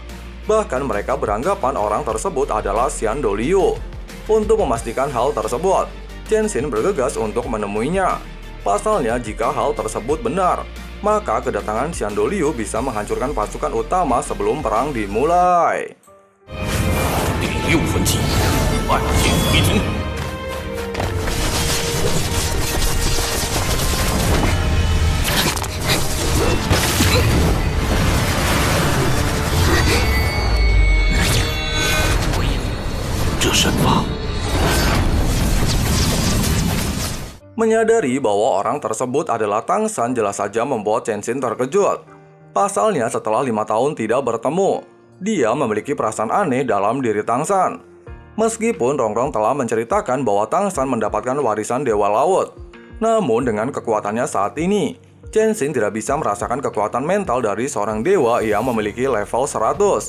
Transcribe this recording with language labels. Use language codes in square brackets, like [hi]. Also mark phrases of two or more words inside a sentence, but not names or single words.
[id] Bahkan mereka beranggapan orang tersebut adalah Xian Doliu. Untuk memastikan hal tersebut, Chen Xin bergegas untuk menemuinya. Pasalnya jika hal tersebut benar, maka kedatangan Xian Doliu bisa menghancurkan pasukan utama sebelum perang dimulai. [zh] 第6分期，万箭回庭。这身法。 [id] Menyadari bahwa orang tersebut adalah Tang San jelas saja membuat Chen Xin terkejut. Pasalnya setelah 5 tahun tidak bertemu, dia memiliki perasaan aneh dalam diri Tang San. Meskipun Rongrong telah menceritakan bahwa Tang San mendapatkan warisan Dewa Laut, namun dengan kekuatannya saat ini, Chen Xin tidak bisa merasakan kekuatan mental dari seorang dewa yang memiliki level 100.